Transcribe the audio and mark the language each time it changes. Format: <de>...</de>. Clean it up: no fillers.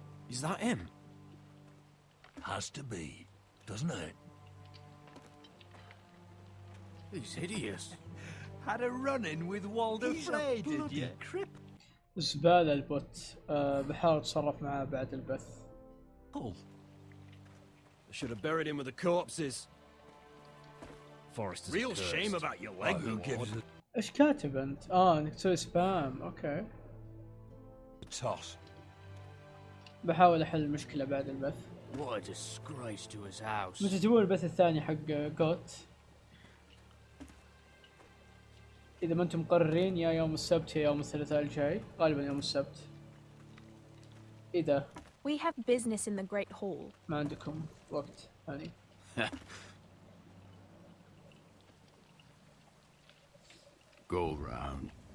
<en>Is that him? Has to be, doesn't it? He's hideous. Had a run-in with Walder Frey, did you?</en> <ar>زبالة البوت. بحاول أتصرف معاه بعد البث.</ar> <en>Oh. I should have buried him with the corpses. Forrester's real cursed. Shame about your leg, who gives it</en> <ar>إيش كاتب أنت؟ إنك تسوي سبام. أوكي.</ar> <en>a toss?</en> <ar>بحاول أحل المشكلة بعد البث.</ar> <en>What a disgrace to his house.</en> <ar>متى تبون البث الثاني حق جوت؟ إذا ما أنتم مقررين يا يوم السبت يا يوم الثلاثاء الجاي، غالبا يوم السبت. إذا</ar> <en>We have business in the Great Hall.</en> <ar>ما عندكم وقت ثاني.</ar> <en>Go round.</en>